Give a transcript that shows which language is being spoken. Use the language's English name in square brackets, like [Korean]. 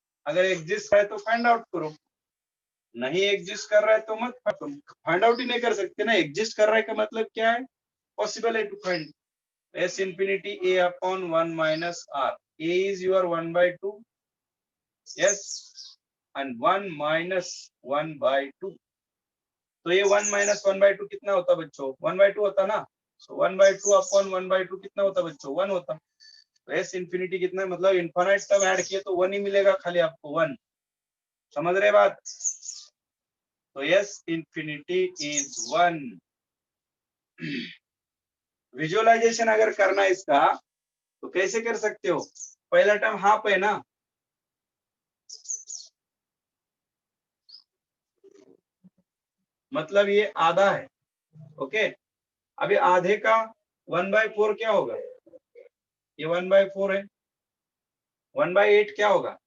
[Hindi] अगर एग्जिस्ट है तो फाइंड आउट करो, नहीं एग्जिस्ट कर रहा है तो मत फाइंड आउट ही नहीं कर सकते ना। एग्जिस्ट कर रहा है का मतलब क्या है? पॉसिबल है to find. [English] S infinity A upon 1 minus R. A is your 1 by 2. Yes. And 1 minus 1 by 2. [Hindi] तो ये 1 minus 1 by 2 कितना होता बच्चों? 1 by 2 होता ना? [English] So 1 by 2 upon 1 by 2 [Hindi] कितना होता बच्चों? 1 होता. तो S infinity कितना, मतलब इनफाइनाइट टर्म ऐड किए तो 1 ही मिलेगा खाली आपको, 1. समझ रहे बात? [English] तो S infinity is 1. [Hindi] विजुअलाइजेशन अगर करना इसका तो कैसे कर सकते हो? पहला टर्म हाफ है ना, मतलब ये आधा है. ओके, अभी आधे का 1/4 क्या होगा? ये 1/4 है. 1/8 क्या होगा?